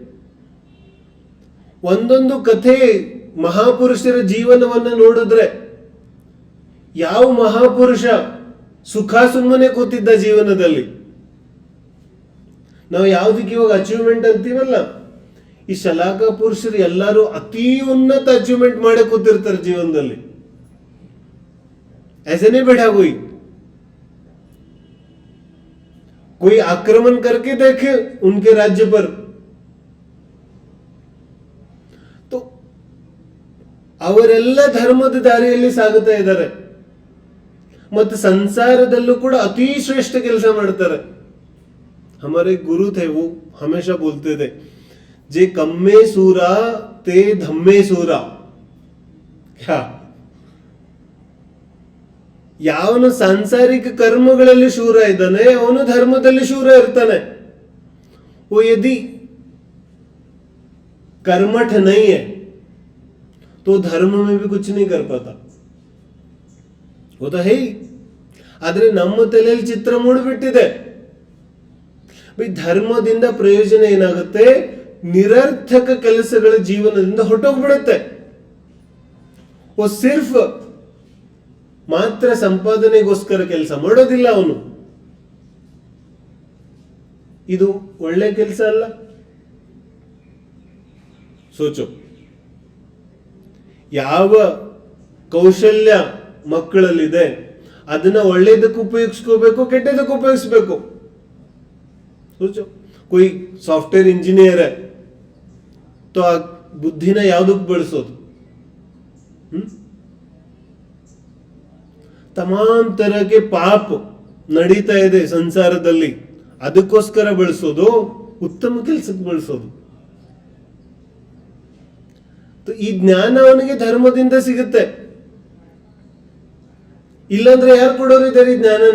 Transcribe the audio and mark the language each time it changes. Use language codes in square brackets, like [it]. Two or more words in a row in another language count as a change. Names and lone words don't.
[kn] ಒಂದೊಂದು ಕಥೆ ಮಹಾಪುರುಷರ ಜೀವನವನ್ನ ನೋಡಿದ್ರೆ ಯಾವ ಮಹಾಪುರುಷ ಸುಖ ಸುಮ್ಮನೆ ಕೂತಿದ್ದ ಜೀವನದಲ್ಲಿ. ನಾವು ಯಾವ್ದಕ್ಕೆ ಇವಾಗ ಅಚೀವ್ಮೆಂಟ್ ಅಂತೀವಲ್ಲ, ಈ ಶಲಾಕ ಪುರುಷರು ಎಲ್ಲರೂ ಅತಿ ಉನ್ನತ ಅಚೀವ್ಮೆಂಟ್ ಮಾಡೇ ಕೂತಿರ್ತಾರೆ ಜೀವನದಲ್ಲಿ. [hi] ऐसे नहीं बैठा कोई आक्रमण करके देखे उनके राज्य पर, तो [kn] ಅವರೆಲ್ಲ ಧರ್ಮದ ದಾರಿಯಲ್ಲಿ ಸಾಗುತ್ತಾ ಇದ್ದಾರೆ ಮತ್ತು ಸಂಸಾರದಲ್ಲೂ ಕೂಡ ಅತಿ ಶ್ರೇಷ್ಠ ಕೆಲಸ ಮಾಡ್ತಾರೆ. [hi] हमारे गुरु थे, वो हमेशा बोलते थे, [pra] जे कम्मे सूरा ते धम्मे सूरा. [kn] क्या ಯಾವನು ಸಾಂಸಾರಿಕ ಕರ್ಮಗಳಲ್ಲಿ ಶೂರ ಇದ್ದಾನೆ ಅವನು ಧರ್ಮದಲ್ಲಿ ಶೂರ ಇರ್ತಾನೆ. [hi] वो यदि कर्मठ नहीं है तो धर्म में भी कुछ नहीं कर पाता. वो तो है ही. [kn] ಆದ್ರೆ ನಮ್ಮ ತಲೆಯಲ್ಲಿ ಚಿತ್ರ ಮೂಡಿಬಿಟ್ಟಿದೆ. ಧರ್ಮದಿಂದ ಪ್ರಯೋಜನ ಏನಾಗುತ್ತೆ, ನಿರರ್ಥಕ ಕೆಲಸಗಳ ಜೀವನದಿಂದ ಹೊರಟೋಗ್ಬಿಡುತ್ತೆ. [hi] वो सिर्फ [kn] ಮಾತ್ರ ಸಂಪಾದನೆಗೋಸ್ಕರ ಕೆಲಸ ಮಾಡೋದಿಲ್ಲ ಅವನು. ಇದು ಒಳ್ಳೆ ಕೆಲಸ ಅಲ್ಲ. ಸೋಚೋ, ಯಾವ ಕೌಶಲ್ಯ ಮಕ್ಕಳಲ್ಲಿದೆ ಅದನ್ನ ಒಳ್ಳೇದಕ್ಕೆ ಉಪಯೋಗಿಸ್ಕೋಬೇಕು, ಕೆಟ್ಟದಕ್ಕೆ ಉಪಯೋಗಿಸ್ಬೇಕು. [hi] सोचो कोई सॉफ्टवेयर इंजीनियर है तो आ बुद्धिನ [kn] ಯಾವುದಕ್ಕೆ ಬಳಸೋದು? [hi] तमाम तरह के पाप [kn] ನಡೀತಾ ಇದೆ ಸಂಸಾರದಲ್ಲಿ, ಅದಕ್ಕೋಸ್ಕರ ಬಳಸೋದು, ಉತ್ತಮ ಕೆಲಸಕ್ಕೆ ಬಳಸೋದು. ಈ ಜ್ಞಾನ ಅವನಿಗೆ ಧರ್ಮದಿಂದ ಸಿಗುತ್ತೆ. ಇಲ್ಲಾಂದ್ರೆ ಯಾರು ಕೊಡೋರಿದ್ದಾರೆ ಈ ಜ್ಞಾನನ?